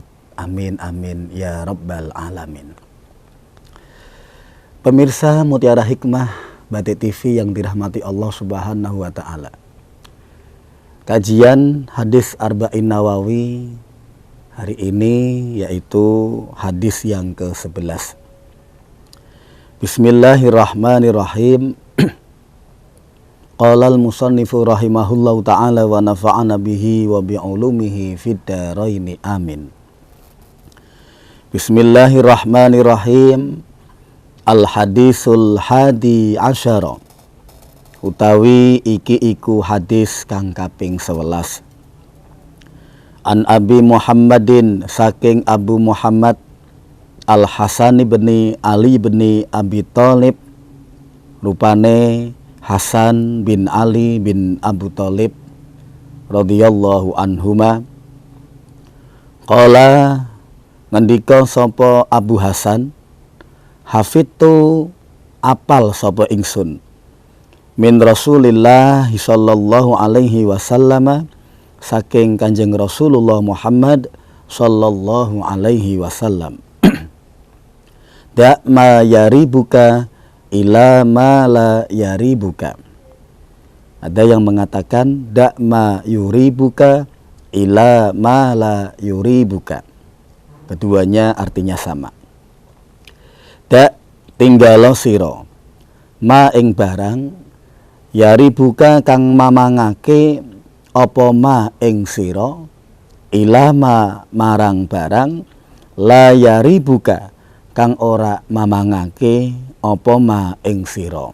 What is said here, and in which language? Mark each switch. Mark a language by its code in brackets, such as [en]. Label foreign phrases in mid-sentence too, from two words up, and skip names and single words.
[ar] آمين آمين يا رب العالمين. [id] Pemirsa Mutiara Hikmah Batik TV yang dirahmati Allah [ar] سبحانه وتعالى. [id] Kajian hadis Arba'in Nawawi hari ini yaitu hadis yang ke-11. [ar] بسم الله الرحمن الرحيم. قال المصنف رحمه الله تعالى ونفعنا به وبعلومه في الدارين آمين. بسم الله الرحمن الرحيم. الحديث الحادي عشر, [jv] utawi iki iku hadis kang kaping 11. [ar] عن أبي محمد, [jv] saking Abu Muhammad Al-Hasan bin Ali bin Abi Thalib, rupane Hasan bin Ali bin Abu Thalib [ar] رضي الله عنهما. [jv] Qala, ngendika sapa Abu Hasan, hafidtu apal sapa ingsun [ar] من رسول الله صلى الله عليه وسلم, [jv] saking Kanjeng Rasulullah Muhammad [ar] صلى الله عليه وسلم. دع ما يريبك إلى ما لا يريبك. [id] Ada yang mengatakan [ar] دع ما يريبك إلى ما لا يريبك. [id] Keduanya artinya sama. [jv] Da' tinggalo siro ma ing barang yaribuka kang mamangake apa ma ing siro ila ma marang barang [ar] لا يريبك [jv] kang ora mamangake apa ma ing siro.